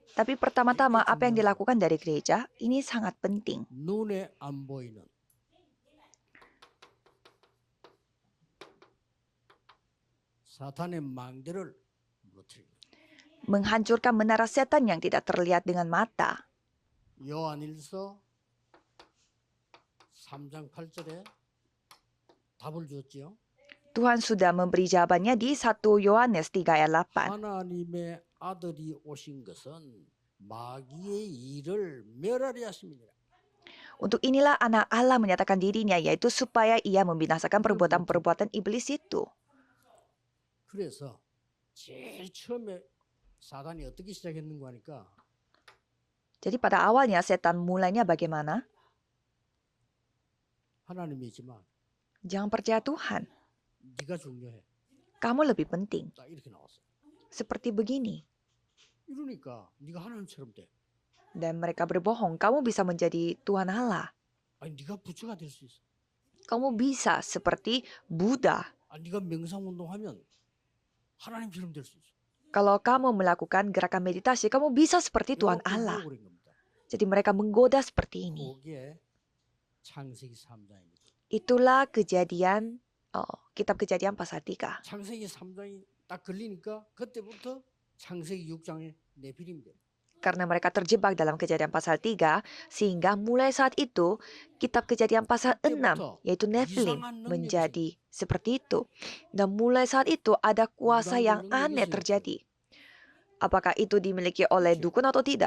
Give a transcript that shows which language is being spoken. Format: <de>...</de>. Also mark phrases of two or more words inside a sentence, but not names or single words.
<id>Tapi pertama-tama apa yang dilakukan dari gereja ini sangat penting.</id> <ko>눈에 안 보이는 사탄의 망대를 무너뜨립니다.</ko> <id>Menghancurkan menara setan yang tidak terlihat dengan mata.</id> <ko>요한일서 3장 8절에 답을 주었지요.</ko> <id>Tuhan sudah memberi jawabannya di 1 Yohanes 3 ayat 8.</id> <ko>하나님의 아들이 오신 것은 마귀의 일을 멸하려 하심이니라.</ko> <id>Untuk inilah anak Allah menyatakan dirinya, yaitu supaya ia membinasakan perbuatan-perbuatan iblis itu.</id> <ko>그래서 제일 처음에 사단이 어떻게 시작했는가 하니까</ko> <id>Jadi pada awalnya setan mulainya bagaimana?</id> <ko>하나님이지만</ko> <id>Jangan percaya Tuhan.</id> <ko>네가 중요해.</ko> <id>Kamu lebih penting.</id> <ko>딱 이렇게 나왔어요.</ko> <id>Seperti begini.</id> <ko>이러니까 네가 하나님처럼 돼.</ko> <id>Dan mereka berbohong, kamu bisa menjadi Tuhan Allah.</id> <ko>아니 네가 부처가 될 수 있어.</ko> <id>Kamu bisa seperti Buddha.</id> <ko>아니 네가 명상 운동하면 하나님처럼 될 수 있어.</ko> <id>Kalau kamu melakukan gerakan meditasi, kamu bisa seperti Tuhan</id> <ko>요거</ko> <id>Allah.</id> <ko>그런 겁니다.</ko> <id>Jadi mereka menggoda seperti ini.</id> <ko>거기에 창세기 3장입니다.</ko> <id>Itulah kejadian, kitab kejadian pasal 3.</id> <ko>창세기 3장이 딱 걸리니까 그때부터 창세기 6장에 네피림이 돼.</ko> <id>Karena mereka terjebak dalam kejadian pasal 3, sehingga mulai saat itu, kitab kejadian pasal 6, yaitu Nephilim, menjadi seperti itu. Dan mulai saat itu ada kuasa yang aneh terjadi. Apakah itu dimiliki oleh dukun atau tidak?</id>